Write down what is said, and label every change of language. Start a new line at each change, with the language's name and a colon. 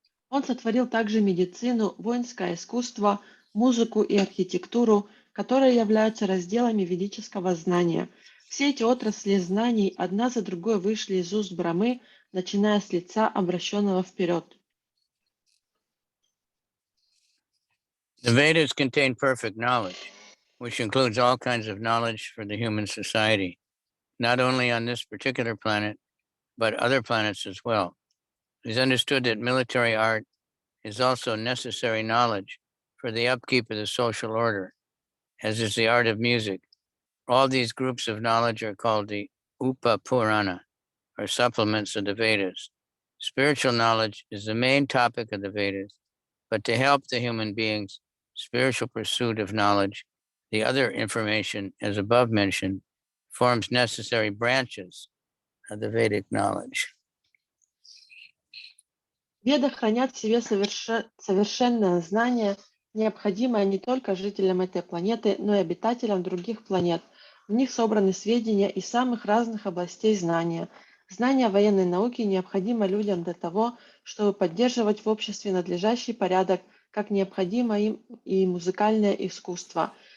Russian: Он сотворил также медицину, воинское искусство, музыку и архитектуру, которые являются разделами ведического знания. Все эти отрасли знаний одна за другой вышли из уст Брамы, начиная с лица обращенного вперед.
English: The Vedas contain perfect knowledge, which includes all kinds of knowledge for the human society, not only on this particular planet, but other planets as well. It is understood that military art is also necessary knowledge for the upkeep of the social order, as is the art of music. All these groups of knowledge are called the Upa Purana, or supplements of the Vedas. Spiritual knowledge is the main topic of the Vedas, but to help the human beings' spiritual pursuit of knowledge, the other information, as above mentioned, forms necessary branches of the Vedic knowledge.
Russian: Веды хранят в себе совершенное знание, необходимое не только жителям этой планеты, но и обитателям других планет. В них собраны сведения из самых разных областей знания. Знание военной науки необходимо людям для того, чтобы поддерживать в обществе надлежащий порядок, как необходимо им и музыкальное искусство.